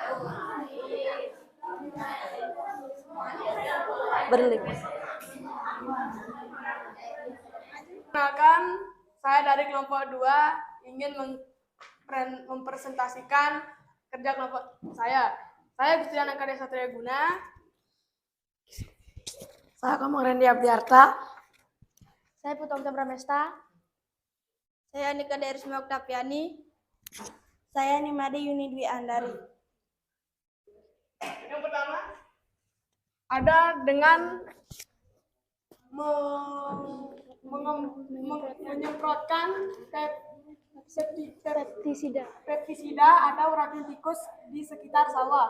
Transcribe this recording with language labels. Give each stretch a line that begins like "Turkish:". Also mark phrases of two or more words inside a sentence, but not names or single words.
Indonesian: Berlink. Perkenalkan, saya dari kelompok 2 ingin mempresentasikan kerja kelompok saya. Saya Gusti Lanang Karya Satria Guna. Saya Komang Rendi Abdiarta. Saya Putu Pramesta. Saya Nika Derisma Oktaviani. Saya Nimade Yuni Dwi Andari. Yang pertama, ada dengan menyemprotkan pestisida atau racun tikus di sekitar sawah.